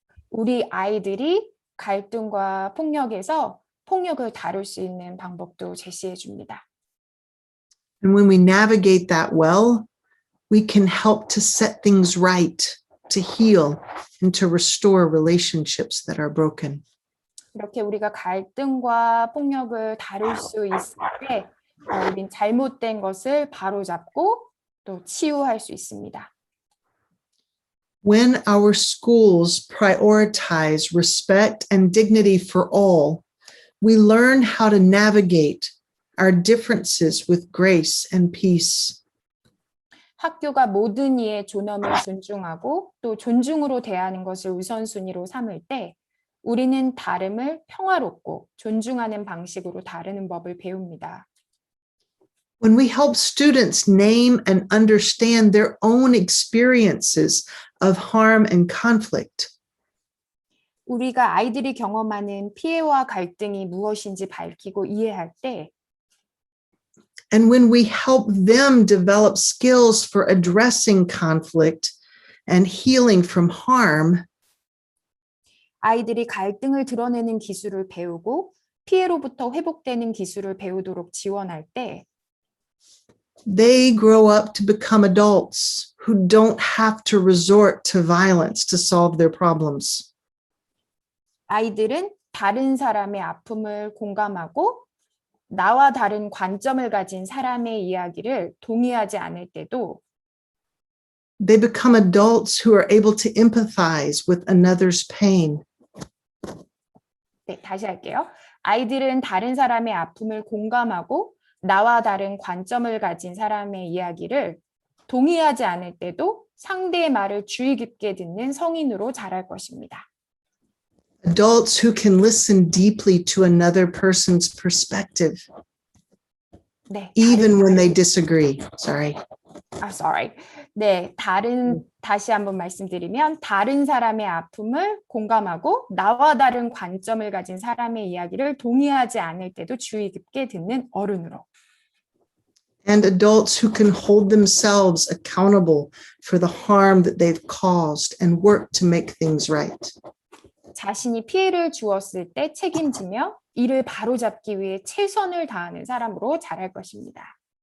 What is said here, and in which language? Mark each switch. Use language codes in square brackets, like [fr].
[ko] 우리 아이들이 갈등과 폭력에서 폭력을 다룰 수 있는 방법도 제시해 줍니다. [en] And when we navigate that well, we can help to set things right, to heal, and to restore relationships that are broken. [ko] 이렇게 우리가 갈등과 폭력을 다룰 수 있을 때 우린 잘못된 것을 바로잡고 또 치유할 수 있습니다. [en] When our schools prioritize respect and dignity for all, we learn how to navigate our differences with grace and peace. [ko] 학교가 모든 이의 존엄을 존중하고 또 존중으로 대하는 것을 우선순위로 삼을 때 우리는 다름을 평화롭고 존중하는 방식으로 다루는 법을 배웁니다. [en] When we help students name and understand their own experiences of harm and conflict, [ko] 우리가 아이들이 경험하는 피해와 갈등이 무엇인지 밝히고 이해할 때 [en] and when we help them develop skills for addressing conflict and healing from harm, [ko] 아이들이 갈등을 드러내는 기술을 배우고 피해로부터 회복되는 기술을 배우도록 지원할 때 [en] they grow up to become adults who don't have to resort to violence to solve their problems. [ko] 아이들은 다른 사람의 아픔을 공감하고 나와 다른 관점을 가진 사람의 이야기를 동의하지 않을 때도 [en] They become adults who are able to empathize with another's pain. [ko] 네, 다시 할게요. 아이들은 다른 사람의 아픔을 공감하고 나와 다른 관점을 가진 사람의 이야기를 동의하지 않을 때도 상대의 말을 주의 깊게 듣는 성인으로 자랄 것입니다. [en] Adults who can listen deeply to another person's perspective, [ko] 네, [en] even when they disagree. Sorry. sorry. [ko] 네, 다시 한번 말씀드리면 다른 사람의 아픔을 공감하고 나와 다른 관점을 가진 사람의 이야기를 동의하지 않을 때도 주의 깊게 듣는 어른으로. [en] And adults who can hold themselves accountable for the harm that they've caused and work to make things right. [ko] 자신이 피해를 주었을 때 책임지며 이를 바로잡기 위해 최선을 다하는 사람으로 자랄 것입니다.